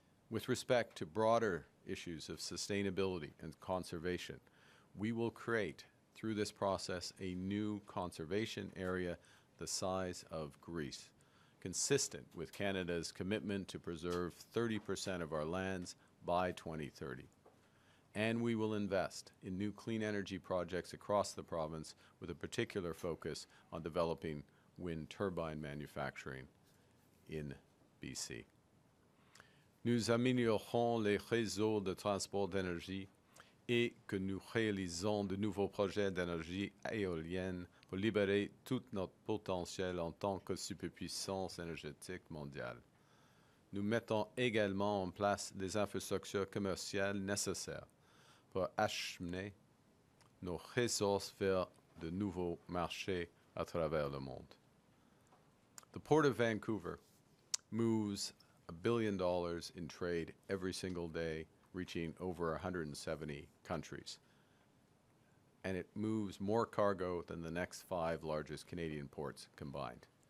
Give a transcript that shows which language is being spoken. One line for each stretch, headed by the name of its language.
English: With respect to broader issues of sustainability and conservation, we will create, through this process, a new conservation area the size of Greece, consistent with Canada's commitment to preserve 30% of our lands by 2030. And we will invest in new clean energy projects across the province with a particular focus on developing wind turbine manufacturing in BC.
French: Nous améliorerons les réseaux de transport d'énergie et que nous réalisons de nouveaux projets d'énergie éolienne pour libérer tout notre potentiel en tant que superpuissance énergétique mondiale. Nous mettons également en place des infrastructures commerciales nécessaires pour acheminer nos ressources vers de nouveaux marchés à travers le monde.
English: The Port of Vancouver moves $1 billion in trade every single day, reaching over 170 countries. And it moves more cargo than the next 5 largest Canadian ports combined.